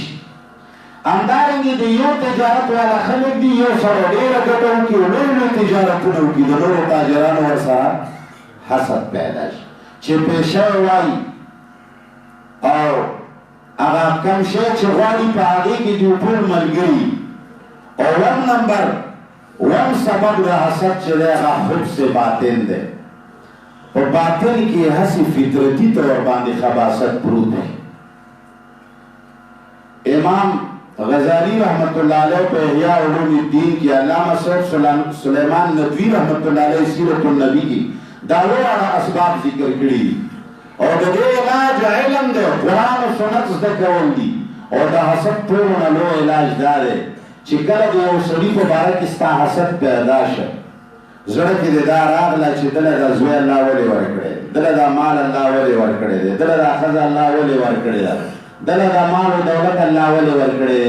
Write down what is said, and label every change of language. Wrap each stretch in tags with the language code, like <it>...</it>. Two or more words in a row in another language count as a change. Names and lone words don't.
<ps>همدارنګې د یو تجارت والا خلک دي یو سره ډېره ګټه وکړي او لوی لوی تجارتونه وکړي، د نورو تاجرانو ورسره حسد پیدا شي چې پیشه وایي او هغه کم شی چې غواړي په هغې کې د ټول ملګري. اووم نمبر اووم سبب د حسد چې دی هغه حبس باطن دی. په باطن کې هسې فطرتي طور باندې خباثت پروت دی. امام غزالی رحمت اللہ علیہ په احیاء علوم الدین کی علامہ صاحب سلیمان ندوی رحمت اللہ علیہ سیرت النبی کی دا وړاندې اسباب ذکر کړي او د دې علاج علم دی، قرآن او سنت زده کول دي. او د حسد ټولو نه لوی علاج دا دی چې کله د یو سړي په باره کې ستا حسد پیدا شه، زړه کې دې دا راغله چې دله دا زوی الله ولې ورکړی، دله دا مال الله ولې ورکړی دی، دله دا ښځه الله ولې ورکړې ده، دله دا مال او دولت الله ولې ورکړی دی.</ps>